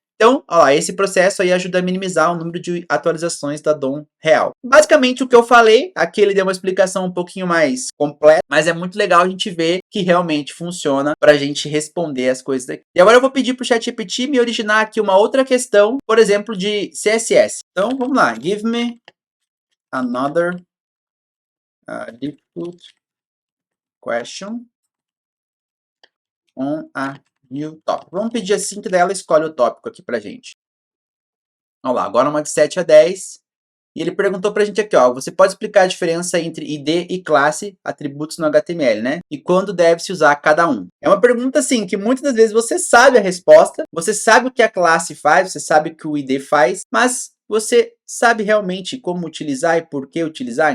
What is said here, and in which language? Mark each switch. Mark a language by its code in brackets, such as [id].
[pt] Então, ó lá, esse processo aí ajuda a minimizar o número de atualizações da DOM real. Basicamente o que eu falei, aqui ele deu uma explicação um pouquinho mais completa, mas é muito legal a gente ver que realmente funciona para a gente responder as coisas daqui. E agora eu vou pedir para o ChatGPT me originar aqui uma outra questão, por exemplo, de CSS. Então, vamos lá, [en] give me another difficult question on a new topic. [pt] Vamos pedir assim que daí ela escolhe o tópico aqui pra gente. Vamos lá, agora uma de 7 a 10. E ele perguntou pra gente aqui, ó, você pode explicar a diferença entre ID e classe, atributos no HTML, né? E quando deve-se usar cada um? É uma pergunta, assim, que muitas das vezes você sabe a resposta, você sabe o que a classe faz, você sabe o que o ID faz, mas você sabe realmente como utilizar e por que utilizar?